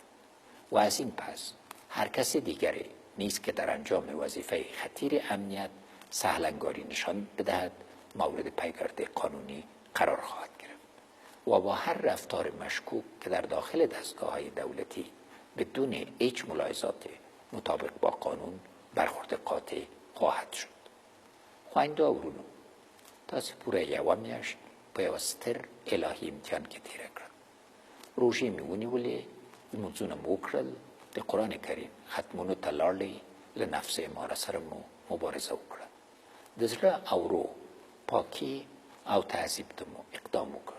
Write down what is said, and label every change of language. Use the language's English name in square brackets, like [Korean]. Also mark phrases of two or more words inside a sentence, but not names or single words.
[Persian] و از این پس هر کس دیگری نیز که در انجام وظیفه خطیر امنیت سهلنگاری نشان بدهد مورد پیگرد قانونی قرار خواهد گرفت و با هر رفتار مشکوک که در داخل دستگاه‌های دولتی بدون هیچ ملاحظات مطابق با قانون برخورد قاطع خواهد شد. [Pashto] خوانده ورونو تاسو پوره یوه میاشت په یوه ستر الهي امتحان کې تېره کړه. روژې مې ونیولې، لمونځونه مو وکړل، د قرآن کریم ختمونو ته لاړلې، له [Arabic] نفس اماره [Pashto] سره مو مبارزه وکړه. د زړه او روح پاکي او تعذیب ته مو اقدام وکړ.